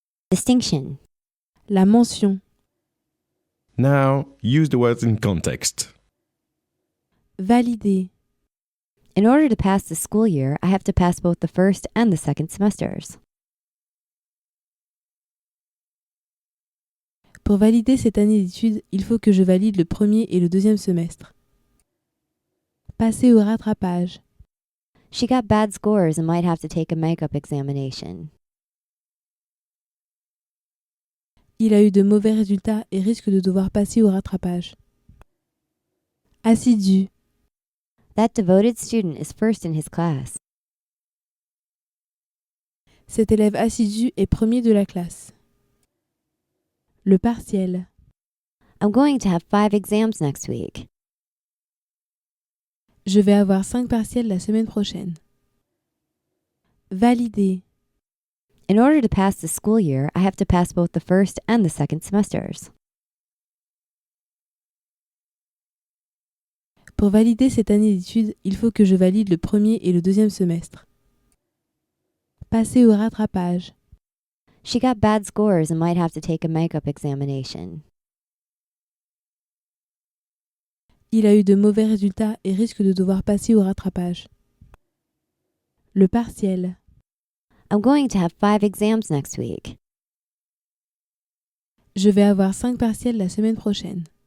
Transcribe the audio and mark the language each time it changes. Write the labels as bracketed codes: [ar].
[en] Distinction. [fr] La mention. [en] Now, use the words in context. [fr] Valider. [en] In order to pass the school year, I have to pass both the first and the second semesters. [fr] Pour valider cette année d'études, il faut que je valide le premier et le deuxième semestre. Passer au rattrapage. [en] She got bad scores and might have to take a makeup examination. [fr] Il a eu de mauvais résultats et risque de devoir passer au rattrapage. Assidu. [en] That devoted student is first in his class. [fr] Cet élève assidu est premier de la classe. Le partiel. [en] I'm going to have 5 exams next week. [fr] Je vais avoir 5 partiels la semaine prochaine. Valider. [en] In order to pass the school year, I have to pass both the first and the second semesters. [fr] Pour valider cette année d'études, il faut que je valide le premier et le deuxième semestre. Passer au rattrapage. [en] She got bad scores and might have to take a makeup examination. [fr] Il a eu de mauvais résultats et risque de devoir passer au rattrapage. Le partiel. [en] I'm going to have 5 exams next week. [fr] Je vais avoir 5 partiels la semaine prochaine.